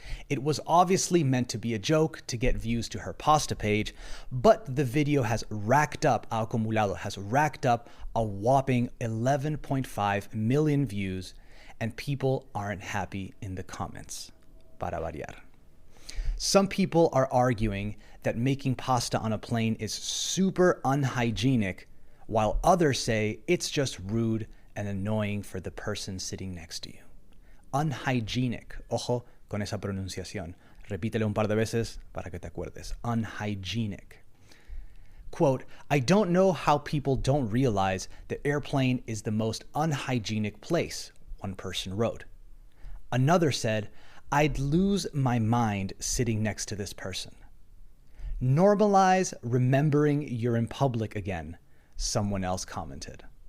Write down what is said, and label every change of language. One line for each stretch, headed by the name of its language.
English: It was obviously meant to be a joke to get views to her pasta page, but the video has racked up a whopping 11.5 million views, and people aren't happy in the comments,
Spanish: para variar.
English: Some people are arguing that making pasta on a plane is super unhygienic, while others say it's just rude and annoying for the person sitting next to you. Unhygienic.
Spanish: Ojo con esa pronunciación. Repítele un par de veces para que te acuerdes.
English: Unhygienic. Quote, "I don't know how people don't realize the airplane is the most unhygienic place," one person wrote. Another said, "I'd lose my mind sitting next to this person." "Normalize remembering you're in public again," someone else commented.